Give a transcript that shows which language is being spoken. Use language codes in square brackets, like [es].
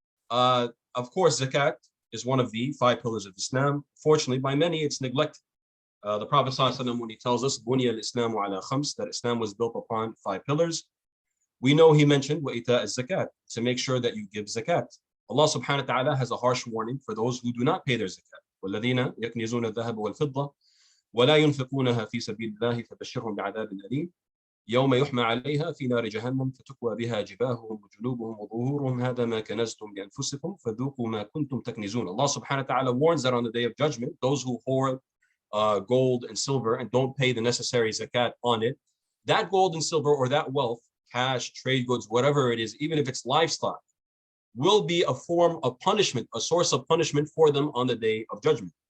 [en] Of course, zakat is one of the 5 pillars of Islam. Fortunately, by many, it's neglected. The Prophet ﷺ, when he tells us [ar] بُنِيَ الْإِسْلَامُ عَلَى خَمْسٍ, [en] that Islam was built upon 5 pillars, we know he mentioned [ar] وَإِيتَاءَ الزَّكَاةِ, [en] to make sure that you give zakat. Allah subhanahu wa ta'ala has a harsh warning for those who do not pay their zakat. [ar] وَالَّذِينَ يَكْنِزُونَ الذَّهَبَ وَالْفِضَّةَ وَلَا يُنْفِقُونَها فِي سَبِيلِ اللَّهِ فَبَشِّرْهُم بِعَذَابٍ أَلِيمٍ يوم يحمى عليها في نار جهنم فتكوى بها جباههم وجنوبهم وظهورهم هذا ما كنزتم لأنفسكم فذوقوا ما كنتم تكنزون. [en] Allah subhanahu wa ta'ala warns that on the day of judgment, those who hoard gold and silver and don't pay the necessary zakat on it, that gold and silver or that wealth, cash, trade goods, whatever it is, even if it's livestock, will be a form of punishment, a source of punishment for them on the day of judgment.